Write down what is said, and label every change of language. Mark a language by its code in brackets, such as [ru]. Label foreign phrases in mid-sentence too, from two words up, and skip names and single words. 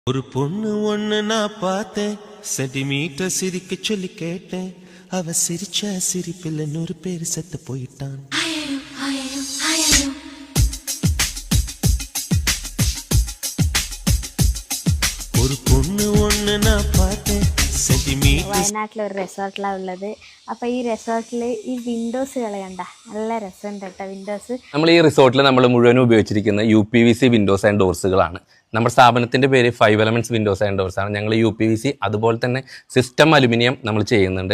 [ta] ஒரு பொண்ணு ஒண்ணு நான் பார்த்தேன், சென்டிமீட்டர் சிரிக்க சொல்லி கேட்டேன். அவ சிரிச்ச சிரிப்பில் 100 பேர் செத்து போயிட்டான். ஒரு பொண்ணு ஒண்ணு நான் பார்த்தேன், [ml] സെന്റിമീറ്റർ. വയനാട്ടിൽ ഒരു റിസോർട്ടിലാണ് ഉള്ളത്. അപ്പോൾ ഈ റിസോർട്ടിൽ ഈ വിൻഡോസുകൾ കണ്ട നല്ല രസമുണ്ട് കേട്ടോ. വിൻഡോസ് നമ്മൾ ഈ റിസോർട്ടിൽ നമ്മൾ മുഴുവനും ഉപയോഗിച്ചിരിക്കുന്ന UPVC [en] windows and [ml] ഡോർസുകളാണ്. നമ്മുടെ സ്ഥാപനത്തിന്റെ പേര് 5 എലമെന്റ്സ് വിൻഡോസ് ആൻഡ് ഡോർസ് ആണ്. ഞങ്ങൾ UPVC അതുപോലെ തന്നെ [en] system aluminium [ml] നമ്മൾ ചെയ്യുന്നുണ്ട്.